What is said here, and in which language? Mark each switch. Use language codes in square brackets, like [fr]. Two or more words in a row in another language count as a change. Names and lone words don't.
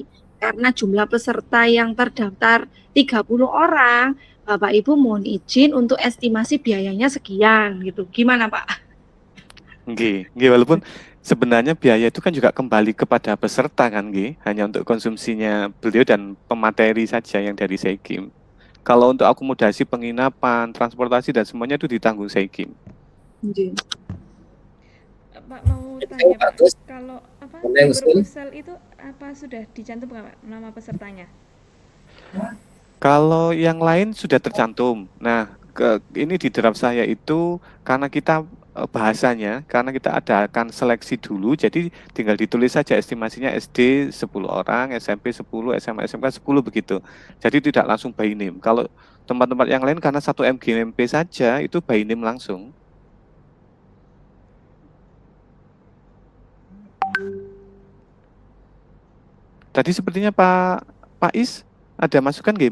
[id] Karena jumlah peserta yang terdaftar 30 orang, Bapak Ibu mohon izin untuk estimasi biayanya sekian gitu. Gimana, Pak? Nggih, walaupun sebenarnya biaya itu kan juga kembali kepada peserta kan nggih, hanya untuk konsumsinya beliau dan pemateri saja yang dari Seikim. Kalau untuk akomodasi, penginapan, transportasi dan semuanya itu ditanggung Seikim. Nggih. Pak mau tanya Pak, kalau di proposal itu sudah dicantum nggak Pak nama pesertanya? Kalau yang lain sudah tercantum. Nah, ini di draft saya itu karena kita bahasanya, karena kita adakan seleksi dulu, jadi tinggal ditulis saja estimasinya SD 10 orang, SMP 10, SMA, SMK 10 begitu. Jadi tidak langsung [en] by name. [id] Kalau tempat-tempat yang lain karena 1 MGMP saja itu [en] by name [id] langsung. Tadi sepertinya Pak Is ada masukan nggih?